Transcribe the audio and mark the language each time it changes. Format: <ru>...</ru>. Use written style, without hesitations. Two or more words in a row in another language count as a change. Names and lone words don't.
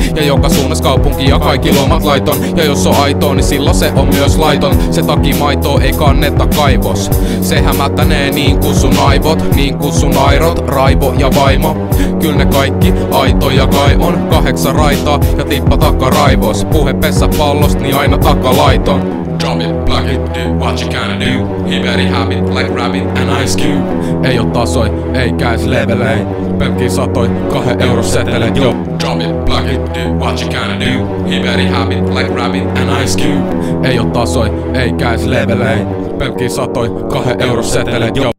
<fi>Ja joka suunnas kaupunki ja kaikki lomat laiton. Ja jos on aitoa, niin silloin se on myös laiton. Se takia maitoa ei kanneta kaivos. Se hämättänee niin kuin sun aivot. Niin kuin sun airot, raivo ja vaimo. Kyl ne kaikki aitoja kai on. 8 raitaa ja tippa takaraivois. Puhe pallost, niin aina takalaiton.</fi> <en>Drop it, block it, do what you gonna do? He very happy like Rabbit and Ice Cube.</en> <fi>Ei oo tasoi, ei käis levelei. Pelkkii satoi, 2 euro seteleet. Joo.</fi> <en>Drop it, block it, do what you gonna do? He very happy like Rabbit and Ice Cube.</en> <fi>Ei oo tasoi, ei käis levelei. Pelkkii satoi, 2 euro seteleet. Joo.</fi>